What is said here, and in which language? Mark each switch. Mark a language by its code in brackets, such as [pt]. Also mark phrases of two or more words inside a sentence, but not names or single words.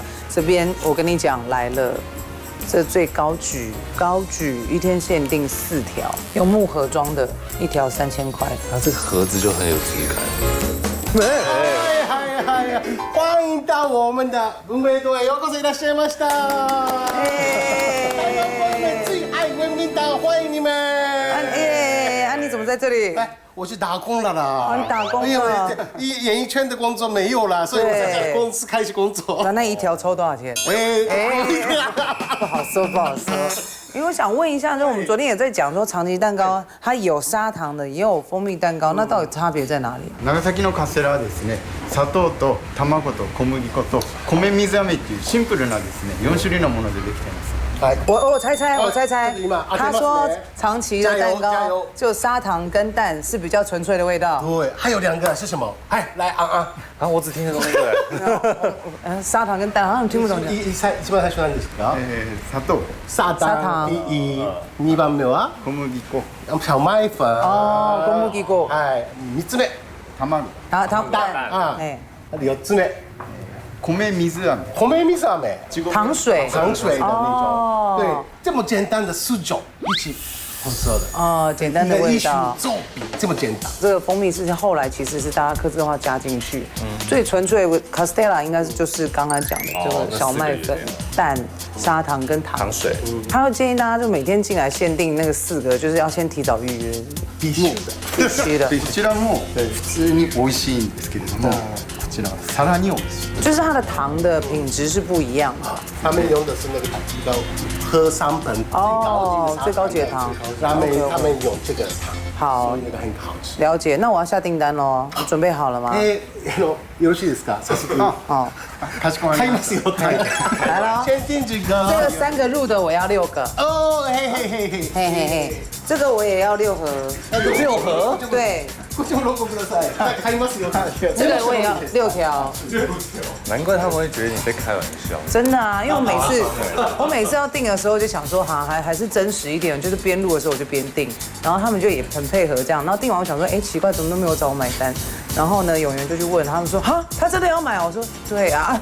[zh] 这边我跟你讲来了。这最高举1天限定4条，用木盒装的，1条3000块。它这个盒子就很有质感。嗨，欢迎到我们的文明岛 [ja] へようこそいらっしゃいました。 [zh] 台湾朋友们最爱文明岛，欢迎你们。你怎么在这里？我去打工了啦！你打工了？演艺圈的工作没有了，所以我在这公司开始工作。那1条抽多少钱？不好说。因为我想问一下，就我们昨天也在讲说，长崎蛋糕它有砂糖的，也有蜂蜜蛋糕，那到底差别在哪里？ [ja] 長崎のカステラはですね、砂糖と卵と小麦粉と米水飴っていうシンプルなですね4種類のものでできています。 [zh] 我猜，他说长崎的蛋糕就砂糖跟蛋是比较纯粹的味道。对，还有2个是什么？来啊！我只听得懂那个。砂糖跟蛋，好像听不懂。 [ja] 一番最初なんですか？砂糖。2番目は小麦粉。小麦粉。 [zh] 哦，小麦粉。 [ja] 3つ目。卵。 [zh] 蛋。 [ja] 4つ目。米水飴， [zh] 糖水的那种，对，这么简单的4种一起合作的哦，简单的味道，作品这么简单。这个蜂蜜是后来其实是大家客制化加进去，最纯粹的 Castella 应该是就是刚刚讲的这个小麦粉、蛋、砂糖跟糖水。他会建议大家就每天进来限定那个4个，就是要先提早预約。必须的。 [ja] こちらも普通に美味しいんですけれども。さらに美味しい。 [zh] 就是它的糖的品质是不一样的。他们用的是那个喝商本最高级的糖，他们用这个糖，好，那个很好吃。了解，那我要下订单喽，你准备好了吗？ [ja] よろしいですか？早速。好，かしこまりました。 [zh] 来了，先订这个。这个3个入的我要6个。哦，嘿，这个我也要6盒。 6盒？对。 [ja] こちらも6個ください。買いますよ。 [zh] 这个我也要6条。难怪他们会觉得你在开玩笑。真的啊，因为我每次要订的时候就想说，还是真实一点，就是边录的时候我就边订，然后他们就也很配合这样，然后订完我想说，奇怪，怎么都没有找我买单，然后呢，永元就去问他们说，他真的要买？我说对啊，